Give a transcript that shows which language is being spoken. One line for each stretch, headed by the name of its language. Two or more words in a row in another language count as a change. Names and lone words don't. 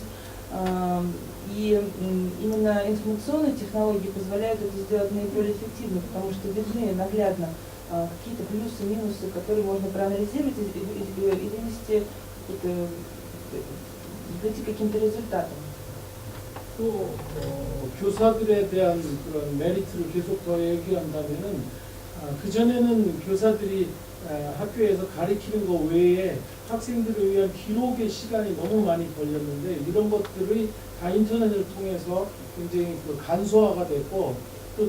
Russian: И именно информационные технологии позволяют это сделать наиболее эффективно, потому что видны наглядно какие-то плюсы, минусы, которые можно проанализировать и вынести, прийти к каким-то результатам.
Korean: 또 교사들에 대한 그런 메리트를 계속 더 얘기한다면은, 그전에는 교사들이 학교에서 가르치는 것 외에 학생들을 위한 기록의 시간이 너무 많이 걸렸는데, 이런 것들이 다 인터넷을 통해서 굉장히 간소화가 됐고, 또